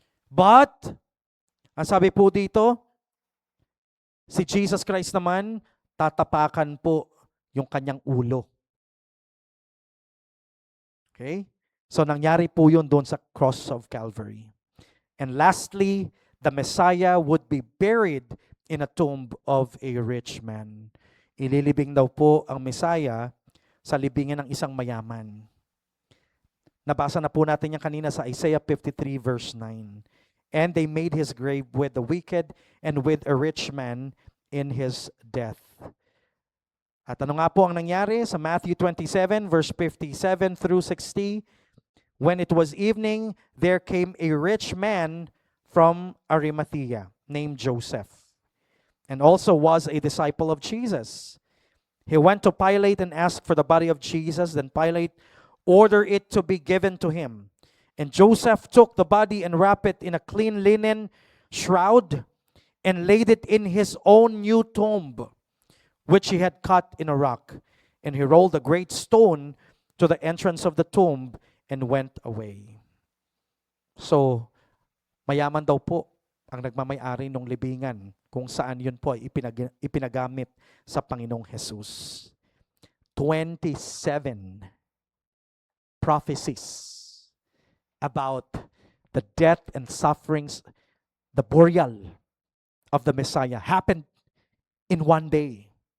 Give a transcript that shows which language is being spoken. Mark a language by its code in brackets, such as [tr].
[tl] But, ang sabi po dito, si Jesus Christ naman, tatapakan po yung kanyang ulo. Okay? So nangyari po yun doon sa [en] cross of Calvary. And lastly, the Messiah would be buried in a tomb of a rich man. [tl] Ililibing daw po ang Messiah sa libingan ng isang mayaman. Nabasa na po natin yan kanina sa Isaiah 53 verse 9. [en] and they made his grave with the wicked and with a rich man in his death. [tl] At ano nga po ang nangyari sa Matthew 27 verse 57 through 60? [en] When it was evening, there came a rich man from Arimathea named Joseph, and also was a disciple of Jesus. He went to Pilate and asked for the body of Jesus. Then Pilate ordered it to be given to him. And Joseph took the body and wrapped it in a clean linen shroud and laid it in his own new tomb, which he had cut in a rock. And he rolled a great stone to the entrance of the tomb and went away. [tl] So, mayaman daw po ang nagmamay-ari ng libingan kung saan yun po ay ipinagamit sa Panginoong Jesus. [en] 27 prophecies about the death and sufferings, the burial of the Messiah happened in one day.